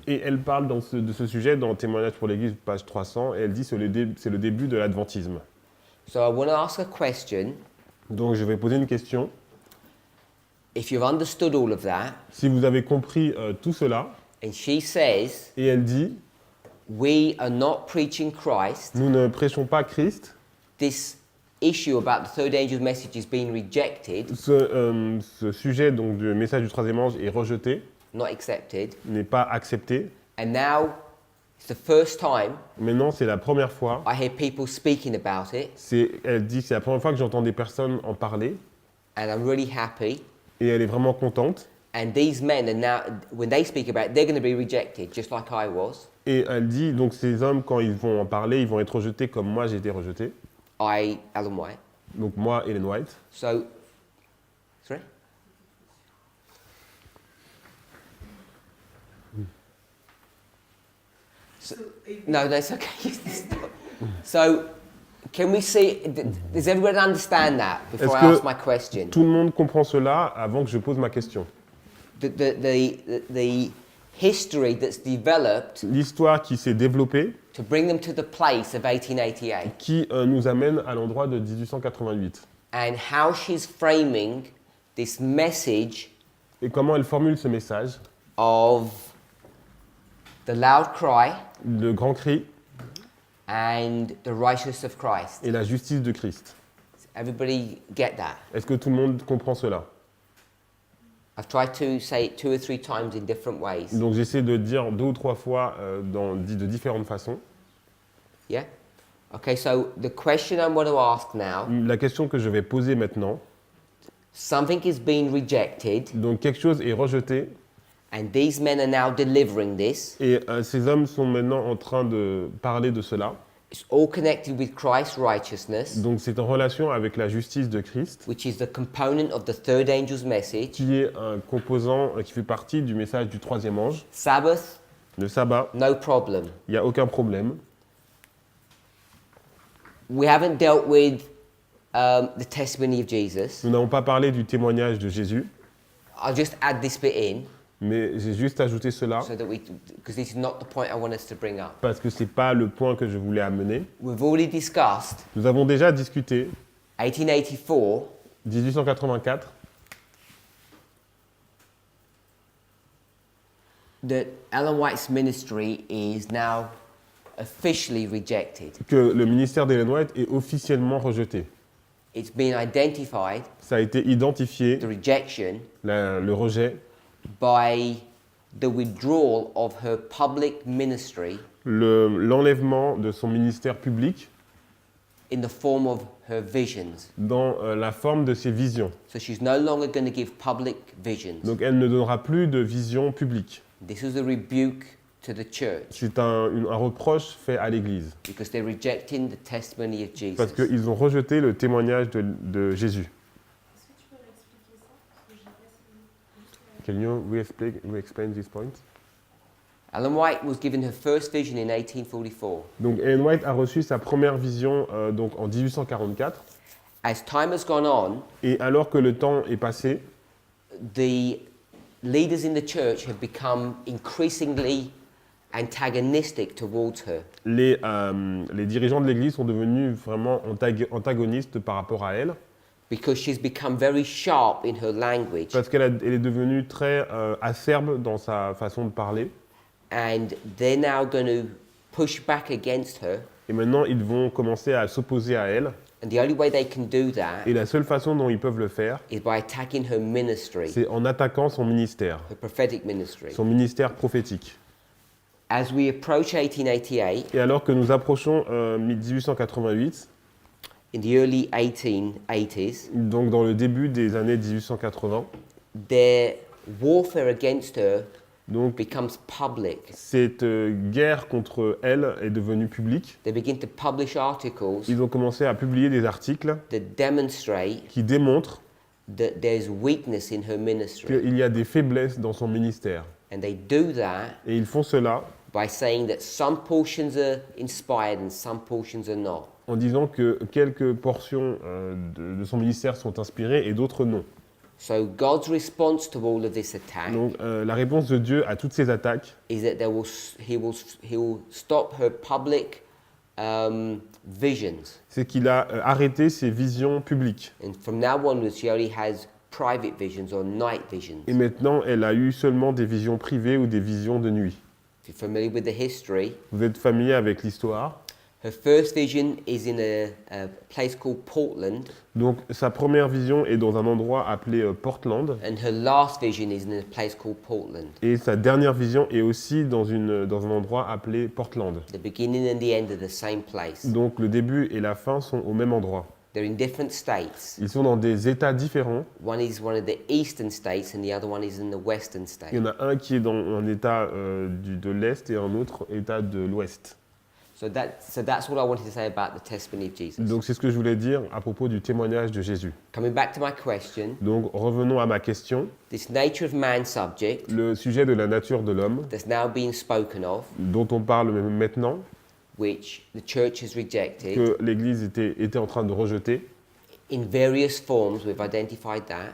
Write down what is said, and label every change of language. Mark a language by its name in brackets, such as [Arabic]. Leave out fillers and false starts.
[French] Et elle parle de ce sujet dans Témoignage pour l'Église, page 300, et elle dit que c'est le début de l'adventisme. [English] So I want to ask a question. [French] Donc je vais poser une question. [English] If you've understood all of that, [French] Si vous avez compris tout cela, [English] and she says, [French] et elle dit, [English] we are not preaching Christ, [French] nous ne prêchons pas Christ, [English] this issue about the third angel's message is being rejected, [French] ce sujet donc, du message du troisième ange est rejeté, [English] not accepted, [French] n'est pas accepté. [English] and now it's the first time [French] Maintenant, c'est la première fois. [English] I hear people speaking about it, [French] Elle dit c'est la première fois que j'entends des personnes en parler, [English] and I'm really happy. [French] et elle est vraiment contente. [English] And these men are now, when they speak about it, they're going to be rejected, just like I was. [French] Et elle dit, donc ces hommes, quand ils vont en parler, ils vont être rejetés comme moi j'ai été rejeté. [English] Alan White. [French] Donc moi, Ellen White. [English] So, sorry? No, it's okay. So, can we see, does everybody understand that before I ask my question? [French] Tout le monde comprend cela avant que je pose ma question? [English] The history that's developed [French] L'histoire qui s'est développée, [English] to bring them to the place of 1888, [French] qui nous amène à l'endroit de 1888. [English] and how she's framing this message [French] Et comment elle formule ce message, [English] of the loud cry [French] le grand cri [English] and the righteousness of Christ. [French] et la justice de Christ. [English] Everybody get that? [French] Est-ce que tout le monde comprend cela? [English] I've tried to say it 2 or 3 times in different ways. [French] Donc j'essaie de dire 2 ou 3 fois de différentes façons. [English] Yeah? Okay, so the question I'm going to ask now, [French] La question que je vais poser maintenant, [English] something is being rejected [French] donc quelque chose est rejeté, [English] and these men are now delivering this. [French] et ces hommes sont maintenant en train de parler de cela. [English] It's all connected with Christ's righteousness, [French] Donc c'est en relation avec la justice de Christ, [English] which is the component of the third angel's message. [French] qui est un composant qui fait partie du message du troisième ange. [English] Sabbath, [French] Le sabbat, [English] no problem. [French] il n'y a aucun problème. [English] We haven't dealt with the testimony of Jesus. [French] Nous n'avons pas parlé du témoignage de Jésus, [English] I'll just add this bit in [French] mais j'ai juste ajouté cela [English] so that because this is not the point I want us to bring up. [French] parce que ce n'est pas le point que je voulais amener. [English] We've already discussed [French] Nous avons déjà discuté [English] 1884, [French] 1884 [English] that Ellen White's ministry is now officially rejected. [French] que le ministère d'Ellen White est officiellement rejeté. [English] It's been identified, [French] Ça a été identifié, [English] the rejection, [French] le rejet, [English] by the withdrawal of her public ministry [French] l'enlèvement de son ministère public [English] in the form of her visions. [French] dans la forme de ses visions. [English] So she's no longer going to give public visions. [French] Donc elle ne donnera plus de vision publique. [English] This is a rebuke to the church [French] C'est un reproche fait à l'Église [English] because they're rejecting the testimony of Jesus. parce qu'ils ont rejeté le témoignage de Jésus. [French] Est-ce que tu peux m'expliquer ça? Parce que j'ai pas [English] Can you explain this point? Ellen White was given her first vision in 1844. [French] Donc Ellen White a reçu sa première vision donc en 1844 [English] As time has gone on, [French] et alors que le temps est passé, [English] the leaders in the church have become increasingly antagonistic towards her. [French] les dirigeants de l'Église sont devenus vraiment antagonistes par rapport à elle [English] Because she's become very sharp in her language, [French] parce qu'elle est devenue très acerbe dans sa façon de parler. [English] and they're now going to push back against her. [French] Et maintenant, ils vont commencer à s'opposer à elle. [English] And the only way they can do that [French] Et la seule façon dont ils peuvent le faire, [English] is by attacking her ministry, [French] c'est en attaquant son ministère [English] prophetic ministry. [French] prophétique. [English] As we approach 1888, [French] Et alors que nous approchons 1888, [English] in the early 1880s, [French] donc dans le début des années 1880, [English] their warfare against her [French] donc [English] becomes public. [French] cette guerre contre elle est devenue publique. [English] They begin to publish articles [French] Ils ont commencé à publier des articles [English] that demonstrate [French] qui démontrent [English] that there's weakness in her ministry. [French] qu'il y a des faiblesses dans son ministère. [English] And they do that [French] Et ils font cela [English] by saying that some portions are inspired and some portions are not. [French] En disant que quelques portions de son ministère sont inspirées et d'autres non. [English] So God's response to all of this attack [French] Donc la réponse de Dieu à toutes ces attaques, [English] is that he will stop her public visions. [French] c'est qu'il a arrêté ses visions publiques. [English] And from now onwards, she only has private visions or night visions. [French] Et maintenant, elle a eu seulement des visions privées ou des visions de nuit. [English] If you're familiar with the history, [French] Vous êtes familier avec l'histoire. [English] her first vision is in a place called Portland, [French] Donc sa première vision est dans un endroit appelé Portland. [English] and her last vision is in a place called Portland. [French] Et sa dernière vision est aussi dans un endroit appelé Portland. [English] The beginning and the end are the same place. [French] Donc le début et la fin sont au même endroit. [English] They're in different states. [French] Ils sont dans des États différents. [English] One is one of the eastern states, and the other one is in the western state. [French] Il y en a un qui est dans un État de l'Est et un autre État de l'Ouest. [English] So that's all I wanted to say about the testimony of Jesus. [French] Donc c'est ce que je voulais dire à propos du témoignage de Jésus. [English] Coming back to my question, [French] Donc revenons à ma question. [English] this nature of man subject [French] Le sujet de la nature de l'homme, [English] that's now being spoken of, [French] dont on parle maintenant, [English] which the church has rejected [French] que l'Église était en train de rejeter, [English] in various forms, we've identified that.